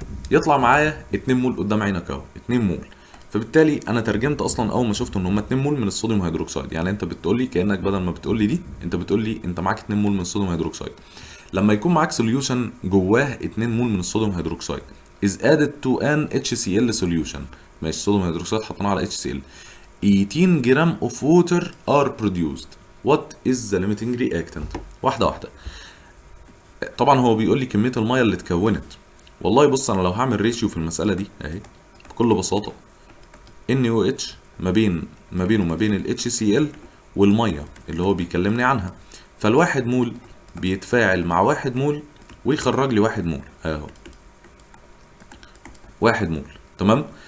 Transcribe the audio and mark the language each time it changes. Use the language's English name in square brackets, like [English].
[Arabic] يطلع معايا 2 مول قدام عينك اهو 2 مول. فبالتالي انا ترجمت اصلا اول ما شفت ان هم 2 مول من الصوديوم هيدروكسيد، يعني انت بتقول لي كانك بدل ما بتقول لي دي انت بتقول لي انت معاك 2 مول من الصوديوم هيدروكسيد. لما يكون معاك سوليوشن جواه 2 مول من الصوديوم هيدروكسيد [English] is added to an HCl solution. [Arabic] ماشي. الصوديوم هيدروكسيد حطيناه على HCl 18 جرام [English] of water are produced. what is the limiting reactant. [Arabic] واحده واحده. طبعا هو بيقول لي كميه الميه اللي اتكونت. والله بص انا لو هعمل ريشيو في المساله دي اهي بكل بساطه NaOH ما بينه وما بين ال HCl والميه اللي هو بيكلمني عنها، فالواحد مول بيتفاعل مع 1 مول ويخرج لي 1 مول اهو 1 مول. تمام.